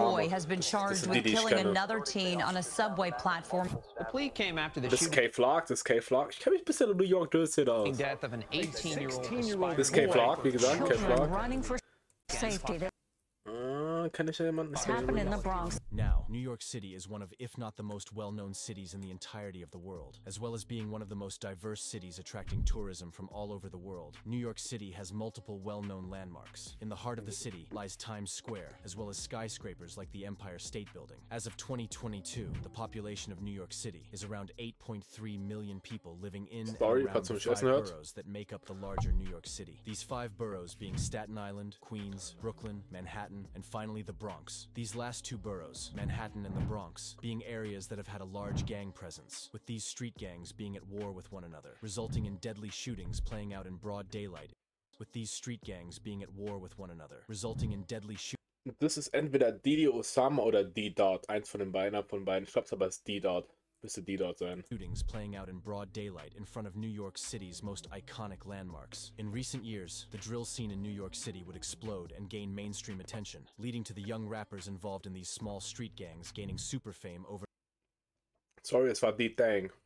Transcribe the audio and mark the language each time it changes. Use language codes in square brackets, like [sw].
[en] Boy has been charged with killing another teen on a subway platform. The plea came after the [de] Das ist K-Flock, das ist K-Flock. Ich kenne mich ein bisschen in New York Drill aus. [en] death of an 18-year-old. [de] Das ist K-Flock, wie gesagt, K-Flock. [en] Running for safety. [de] Kann ich ja jemanden [en] Happened in the Bronx. Now, New York City is one of, if not the most well-known cities in the entirety of the world, as well as being one of the most diverse cities attracting tourism from all over the world. New York City has multiple well-known landmarks. In the heart of the city lies Times Square, as well as skyscrapers like the Empire State Building. As of 2022, the population of New York City is around 8.3 million people living in and around the 5 boroughs that make up the larger New York City. These 5 boroughs being Staten Island, Queens, Brooklyn, Manhattan, and finally the Bronx. These last 2 boroughs, Manhattan and the Bronx, being areas that have had a large gang presence, with these street gangs being at war with one another, resulting in deadly shootings playing out in broad daylight, with these street gangs being at war with one another, resulting in deadly shootings. [de] Das ist entweder Didi Osama oder D-Dot. Eins von den beiden, Ich glaube, es aber ist D-Dot. Müsste D-Dot sein. [en] Shootings playing out in broad daylight in front of New York City's most iconic landmarks. In recent years, the drill scene in New York City would explode and gain mainstream attention, leading to the young rappers involved in these small street gangs gaining super fame over. [de] Sorry, es war D-Dang.